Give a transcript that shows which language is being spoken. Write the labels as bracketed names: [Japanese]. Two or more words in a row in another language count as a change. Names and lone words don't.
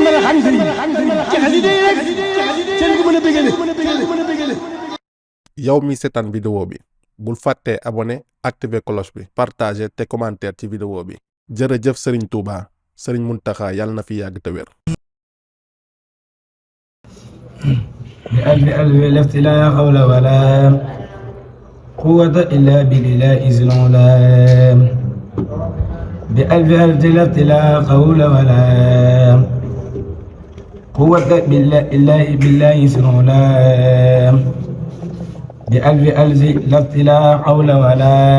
[Wolof] yow mi seetaan vidéo bi bul fàtte [French] abonné activer [Wolof] cloche bi partager te commentaire ci vidéo bi jërëjëf Serigne Touba Serigne Mountakha yàlla na fi yàgg te wér. [Arabic] بألف ألف لفت لا حول ولا قوة إلا بالله العلا بألف ألف لفت لا حول ولا قوة إلا بالله العلا بألف ألف لفت لا حول ولا